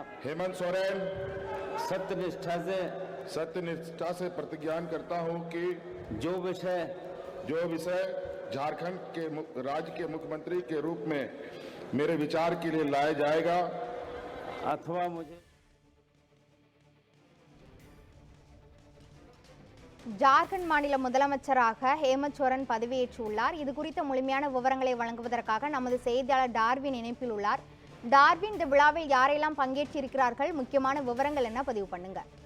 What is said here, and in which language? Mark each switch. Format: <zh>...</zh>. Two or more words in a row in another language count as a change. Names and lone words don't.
<hi>हेमंत सोरेन सत्यनिष्ठा से प्रतिज्ञान करता हूं कि जो विषय झारखंड के राज्य के मुख्यमंत्री के रूप में मेरे विचार के लिए लाया जाएगा अथवा मुझे</hi> <ta>ஜார்க்கண்ட் மாநில முதலமைச்சராக ஹேமந்த் சோரன் பதவியேற்றுள்ளார். இது குறித்த முழுமையான விவரங்களை வழங்குவதற்காக நமது செய்தியாளர் டார்வின் இணைப்பில் உள்ளார். டார்வின், இந்த விழாவில் யாரெல்லாம் பங்கேற்றிருக்கிறார்கள், முக்கியமான விவரங்கள் என்ன, பதிவு பண்ணுங்க.</ta>